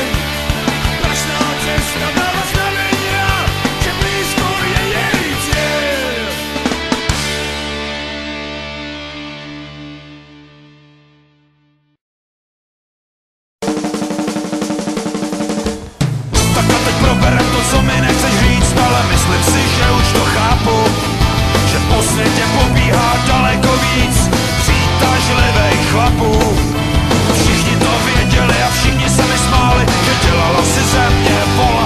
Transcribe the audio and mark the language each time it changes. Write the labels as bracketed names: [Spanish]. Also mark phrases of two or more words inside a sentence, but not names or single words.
[Slovak] Prašná cesta dáva znamenia, že blízko je jej cieľ. [Czech] Tak a teď proberem to, co mi nechceš říct, ale myslím si, že už to chápu, že po světě pobíhá daleko víc přitažlivých chlapů. Všichni to věděli a všichni se mi smáli, že dělalo si ze mě vola.